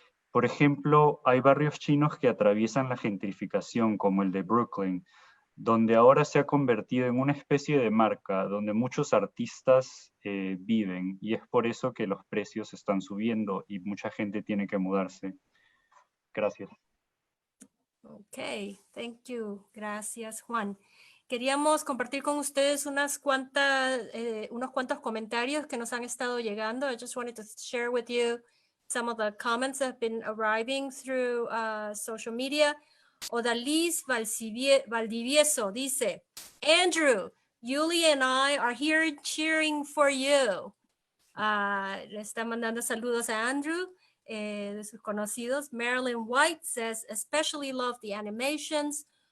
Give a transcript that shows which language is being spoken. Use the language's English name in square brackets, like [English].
[Spanish] Por ejemplo, hay barrios chinos que atraviesan la gentrificación, como el de Brooklyn, donde ahora se ha convertido en una especie de marca, donde muchos artistas viven, y es por eso que los precios están subiendo y mucha gente tiene que mudarse. Gracias. [English] Ok, thank you. Gracias, Juan. [Spanish] Queríamos compartir con ustedes unos cuantos comentarios que nos han estado llegando. [English] I just wanted to share with you some of the comments that have been arriving through social media. Odalys Valdivieso dice, Andrew, Yuli and I are here cheering for you. [Spanish] Le está mandando saludos a Andrew, de sus conocidos. [English] Marilyn White says, especially love the animations.